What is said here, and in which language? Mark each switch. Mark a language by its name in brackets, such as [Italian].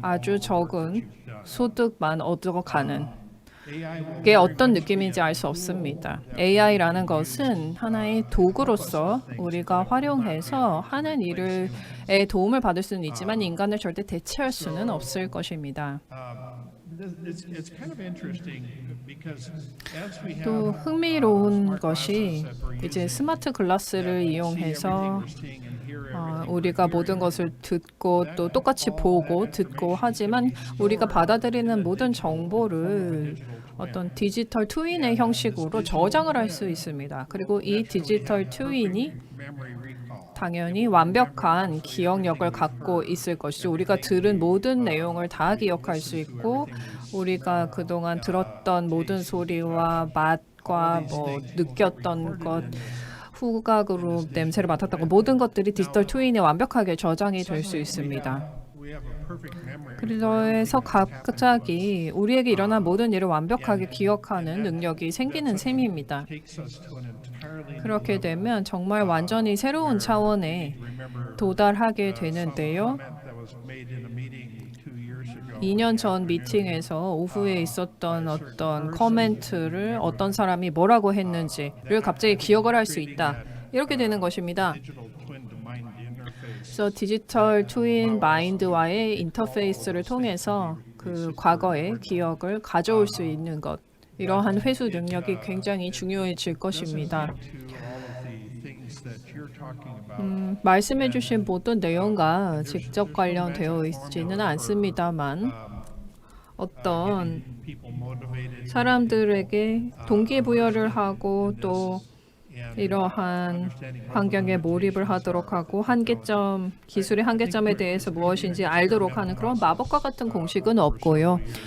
[Korean] 아주 적은 소득만 얻어가는 [English] AI will [Korean] 게 어떤 느낌인지 알 수 없습니다. AI라는 것은 하나의 도구로서 우리가 활용해서 하는 일에 도움을 받을 수는 있지만 인간을 절대 대체할 수는 없을 것입니다. [English] It's kind of interesting because as we have [Korean] 또 흥미로운 것이 이제 스마트 글라스를 이용해서 우리가 모든 것을 듣고 또 똑같이 보고 듣고 하지만 우리가 받아들이는 모든 정보를 어떤 디지털 트윈의 형식으로 저장을 할 수 있습니다. 그리고 이 디지털 트윈이 [English] memory recall. [Korean] 당연히 완벽한 기억력을 갖고 있을 것이죠. 우리가 들은 모든 내용을 다 기억할 수 있고 우리가 그동안 들었던 모든 소리와 맛과 뭐 느꼈던 것, 후각으로 냄새를 맡았던 것, 모든 것들이 디지털 트윈에 완벽하게 저장이 될 수 있습니다. [English] We have a perfect memory. [Korean] 그래서 갑자기 우리에게 일어난 모든 일을 완벽하게 기억하는 능력이 생기는 셈입니다. [English] Takes us to an entirely [Korean] 그렇게 되면 정말 완전히 새로운 차원에 도달하게 되는데요. [English] comment that was made in a meeting 2 years ago. [Korean] 2년 전 미팅에서 오후에 있었던 어떤 커멘트를 어떤 사람이 뭐라고 했는지를 갑자기 기억을 할 수 있다. 이렇게 되는 것입니다. [English] Digital twin to mind interface. [Korean] 그래서 디지털 트윈 마인드와의 인터페이스를 통해서 그 과거의 기억을 가져올 수 있는 것, 이러한 회수 능력이 굉장히 중요해질 것입니다. [English] To all of the things that you're talking about. [Korean] 말씀해주신 모든 내용과 직접 관련되어 있지는 않습니다만 어떤 [English] People motivated [Korean] 사람들에게 동기부여를 하고 또 이러한 환경에 몰입을 하도록 하고 한계점, 기술의 한계점에 대해서 무엇인지 알도록 하는 그런 마법과 같은 공식은 없고요.